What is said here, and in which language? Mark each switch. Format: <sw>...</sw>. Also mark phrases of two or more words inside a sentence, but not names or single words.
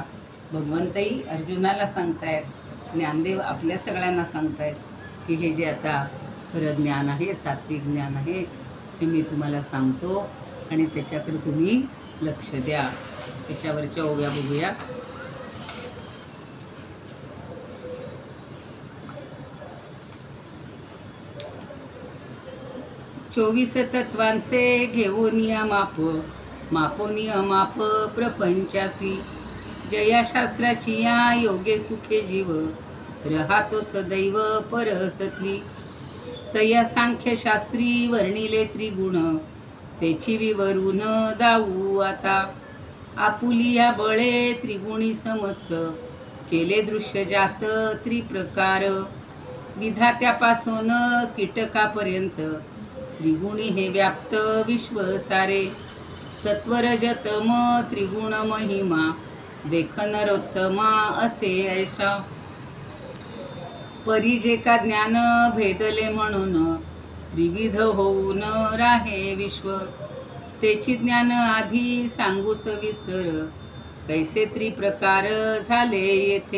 <mr>भगवंतही अर्जुनाला सांगतायत, ज्ञानदेव आपल्या सगळ्यांना सांगतायत की हे जे आता खरं ज्ञान आहे, सात्विक ज्ञान आहे, ते मी तुम्हाला सांगतो आणि त्याच्याकडे तुम्ही लक्ष द्या. त्याच्यावरच्या ओव्या बघूया. चोवीस तत्वांचे घेऊन माप, मापोनी अमाप प्रपंचासी, जया शास्त्राची या योगे सुखे जीव, रहातो सदैव परतत्वी. तया सांख्य शास्त्री वर्णिले त्रिगुण, तेची विवरून दाऊ आता. आपुलिया बळे त्रिगुणी समस्त, केले दृश्य जात त्रिप्रकार. विधात्यापासून कीटकापर्यंत, त्रिगुणी हे व्याप्त विश्व सारे. सत्वरजतम त्रिगुण महिमा, देख नरोत्तमा असे ऐसा. परी जे का ज्ञान भेदले म्हणून, त्रिविध होऊन राहे विश्व. तेची ज्ञान आधी सांगू सविस्तर, कैसे त्रिप्रकार झाले येथे.</mr>